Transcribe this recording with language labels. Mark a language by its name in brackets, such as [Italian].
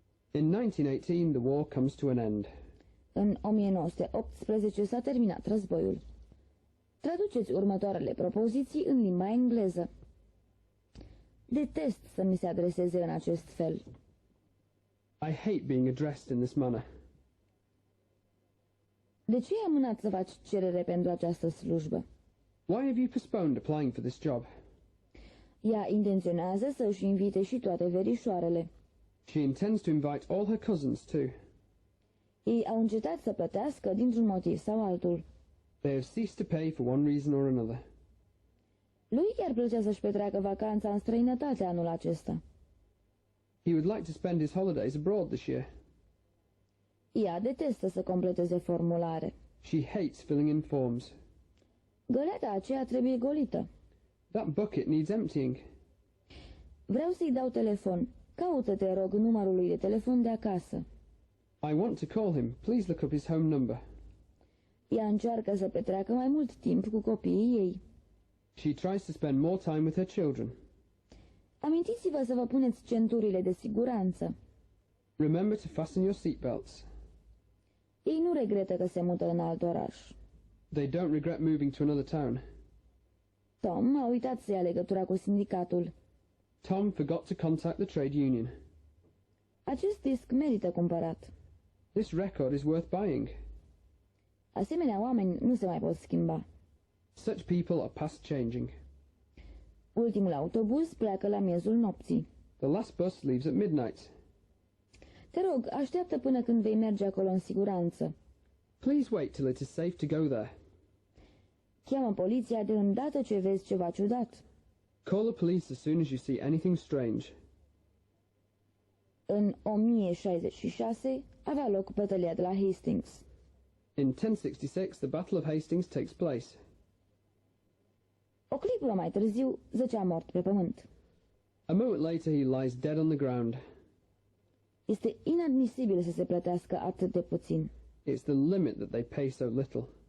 [English] In 1918, the war comes to an end. [Romanian] În 1918 s-a terminat războiul. Traduceți următoarele propoziții în limba engleză. Detest să mi se adreseze în acest fel. [English] I hate being addressed in this manner. [Romanian] De ce ai amânat să faci cerere pentru această slujbă? [English] Why have you postponed applying for this job? [Romanian] Ea intenționează să își invite și toate verișoarele. [English] She intends to invite all her cousins too. [Romanian] Ei au încetat să plătească dintr-un motiv sau altul. [English] They have ceased to pay for one reason or another. [Romanian] Lui chiar plăcea să-și petreacă vacanța în străinătate anul acesta. [English] He would like to spend his holidays abroad this year. [Romanian] Ea detestă să completeze formulare. [English] She hates filling in forms. [Romanian] Găleata aceea trebuie golită. [English] That bucket needs emptying. [Romanian] Vreau să-i dau telefon. Caută-te, rog, numărul lui de telefon de acasă. [English] I want to call him. Please look up his home number. [Romanian] Ea încearcă să petreacă mai mult timp cu copiii ei. [English] She tries to spend more time with her children. [Romanian] Amintiți-vă să vă puneți centurile de siguranță. [English] Remember to fasten your seatbelts. [Romanian] Ei nu regretă că se mută în alt oraș. [English] They don't regret moving to another town. [Romanian] Tom a uitat să ia legătura cu sindicatul. [English] Tom forgot to contact the trade union. [Romanian] Acest disc merită cumpărat. [English] This record is worth buying. [Romanian] Asemenea oameni nu se mai pot schimba. [English] Such people are past changing. [Romanian] Ultimul autobuz pleacă la miezul nopții. [English] The last bus leaves at midnight. [Romanian] Te rog, așteaptă până când vei merge acolo în siguranță. [English] Please wait till it is safe to go there. [Romanian] Cheamă poliția de îndată ce vezi ceva ciudat. [English] Call the police as soon as you see anything strange. [Romanian] În 1066 avea loc bătălia de la Hastings. [English] In 1066, the Battle of Hastings takes place. [Romanian] O clipă mai târziu zăcea mort pe pământ. [English] A moment later, he lies dead on the ground. [Romanian] Este inadmisibil să se plătească atât de puțin. [English] It's the limit that they pay so little.